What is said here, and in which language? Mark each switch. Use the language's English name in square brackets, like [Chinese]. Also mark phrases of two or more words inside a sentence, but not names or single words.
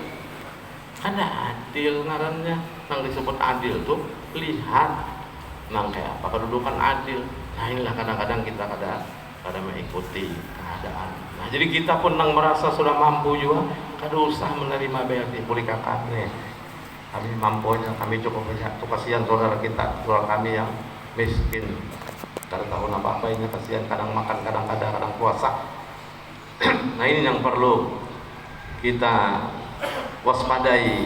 [Banjar] Ada adil ngarannya. Nang disebut adil tuh lihat nang kayak apa kedudukan adil. Nah inilah kadang-kadang kita kada mengikuti keadaan. Nah jadi kita pun nang merasa sudah mampu juga, kada usah menerima BLT. Boleh kakak nih, kami mampunya, kami cukup banyak. Tuh kasihan saudara kita, saudara kami yang miskin, kada tahu apa-apa ini, kasihan, kadang makan, kadang puasa. Nah ini yang perlu kita waspadai.